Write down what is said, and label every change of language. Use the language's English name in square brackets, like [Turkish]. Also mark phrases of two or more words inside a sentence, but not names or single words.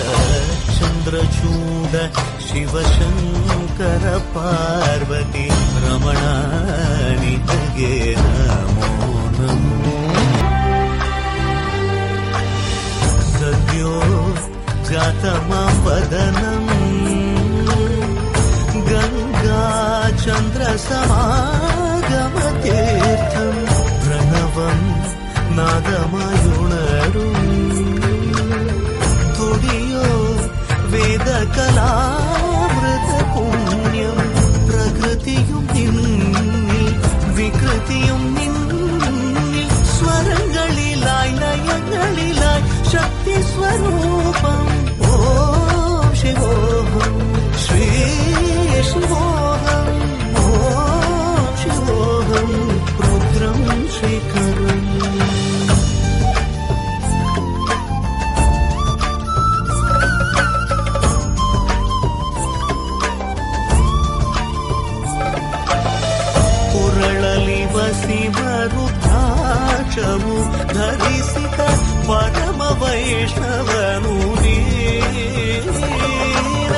[Kannada] ಚಂದ್ರಚೂಡ ಶಿವಶಂಕರ ಪಾರ್ವತಿ ರಮಣ ನಿನಗೆ ನಮೋ ನಮೋ. [Sanskrit] सद्यो जातमापदनं गंगा चन्द्र समागमतीर्थं प्रणवं നാദമായുണരു [Malayalam] തുടിയോ വേദകലാമൃത പുണ്യം പ്രകൃതിയും നിന്നിൽ വികൃതിയും നിന്നിൽ സ്വരങ്ങളിലായി ലയങ്ങളിലായി ശക്തി സ്വരൂപം. [Sanskrit] ओं शिवोहं श्री शिवोहं ओं शिवोहं रुद्रं शेखरं. [Kannada] ಪುರಳಲಿ ವಸಿಮರುದ್ರಾಕ್ಷವು ಧರಿಸಿದ ಪರಮ ವೈಷ್ಣವನು ನೀನೆ.